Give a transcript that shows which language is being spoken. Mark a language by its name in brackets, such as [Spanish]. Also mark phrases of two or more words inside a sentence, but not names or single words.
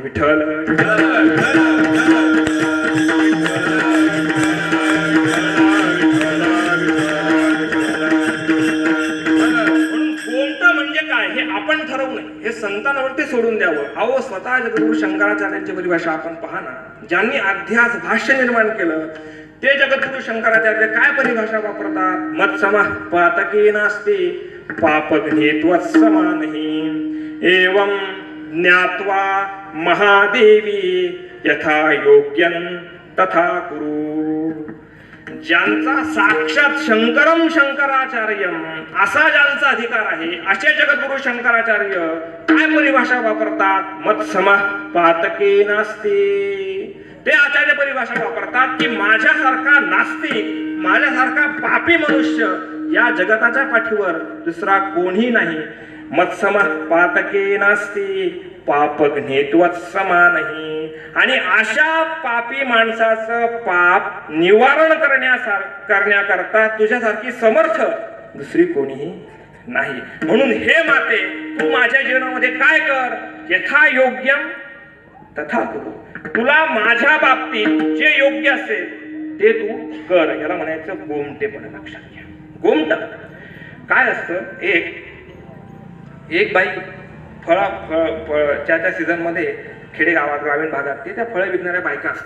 [Marathi] विठ्ठल आपण ठरवू नये, हे संतांवरती सोडून द्यावं. अहो, स्वतः जगद्गुरु शंकराचार्यांची परिभाषा आपण पहा ना. ज्यांनी अध्यास भाष्य निर्माण केलं ते जगद्गुरु शंकराचार्य काय परिभाषा वापरतात? [Sanskrit] मत्समः पातके नास्ति पापघ्नेत्वत्समानहि एवं ज्ञात्वा महादेवी यथा योग्यं तथा कुरु. [Marathi] ज्यांचा साक्षात [Sanskrit] शंकरम शंकराचार्यम [Marathi] असा ज्यांचा अधिकार आहे असे जगद्गुरु शंकराचार्य काय परिभाषा वापरतात? [Sanskrit] मत्समः पातके नास्ति. [Marathi] ते आचार्य परिभाषा वापरतात की माझ्यासारखा नास्तिक, माझ्यासारखा पापी मनुष्य या जगताच्या पाठीवर दुसरा कोणी नाही. [Sanskrit] मत्समः पातके नास्ति पापघ्नेत्वत्समानहि. [Marathi] आणि अशा पापी माणसाचं पाप निवारण करण्याकरता तुझ्यासारखी समर्थ दुसरी कोणीही नाही. म्हणून हे माते, तू माझ्या जीवनामध्ये काय कर? [Sanskrit] यथा योग्यम तथा कुरु. [Marathi] तुला माझ्या बाबतीत जे योग्य असेल ते तू कर. याला म्हणायचं गोमटेपण. लक्षात घ्या. गोमट काय असतं? एक बाई त्या सीझन मध्ये खेडेगावात ग्रामीण भागात त्या फळं विकणाऱ्या बायका असतात.